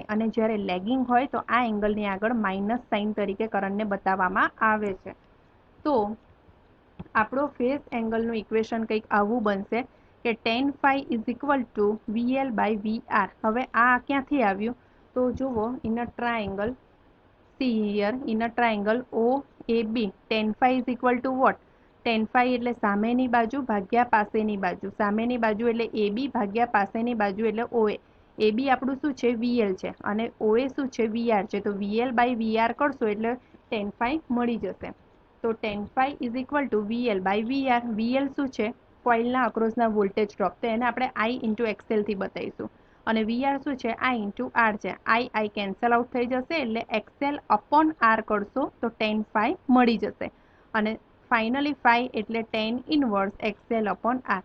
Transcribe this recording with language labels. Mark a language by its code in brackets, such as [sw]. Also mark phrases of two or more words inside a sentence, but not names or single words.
[gu] અને જ્યારે લેગિંગ હોય તો આ એંગલની આગળ માઇનસ સાઇન તરીકે કરંટને બતાવવામાં આવે છે. તો આપણો ફેઝ એંગલનું ઇક્વેશન કંઈક આવું બનશે કે [en] tan phi is equal to VL by VR. [gu] હવે આ ક્યાંથી આવ્યું? તો જુઓ [en] in a triangle, see here, in a triangle OAB, tan phi is equal to what? tan phi [gu] એટલે સામેની બાજુ ભાગ્યા પાસેની બાજુ. સામેની બાજુ એટલે AB ભાગ્યા પાસેની બાજુ એટલે OA. AB આપણું શું છે? VL છે, અને OA શું છે? VR છે. તો VL બાય VR કરશો એટલે [en] tan phi [gu] મળી જશે. તો [en] tan phi is equal to VL by VR. [gu] VL શું છે? કોઇલના અક્રોસના વોલ્ટેજ ડ્રોપ. તો એને આપણે [en] I into XL [gu] થી બતાવીશું. અને VR શું છે? [en] I into R [gu] છે. I [en] cancel out [gu] થઈ જશે એટલે [en] XL upon R [gu] કરશો તો [en] tan phi [gu] મળી જશે. અને ફાઇનલી phi એટલે [en] tan inverse XL upon R.